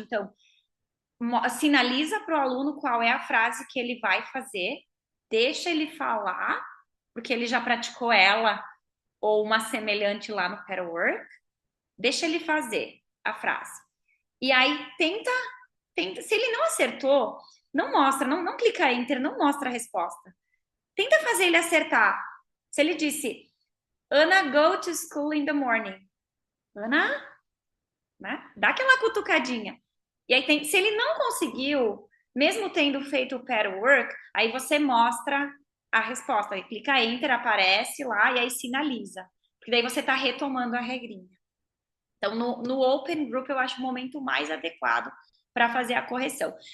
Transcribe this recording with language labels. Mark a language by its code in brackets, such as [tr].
[pt] Então, sinaliza para o aluno qual é a frase que ele vai fazer, deixa ele falar, porque ele já praticou ela ou uma semelhante lá no Pair Work, deixa ele fazer a frase. E aí tenta, se ele não acertou, não mostra, não clica Enter, não mostra a resposta. Tenta fazer ele acertar. Se ele disse, [en] Anna go to school in the morning. [pt] Ana, né? Dá aquela cutucadinha. E aí se ele não conseguiu, mesmo tendo feito o pair work, aí você mostra a resposta. Aí clica Enter, aparece lá e aí sinaliza. Porque daí você está retomando a regrinha. Então, no Open Group, eu acho o momento mais adequado para fazer a correção.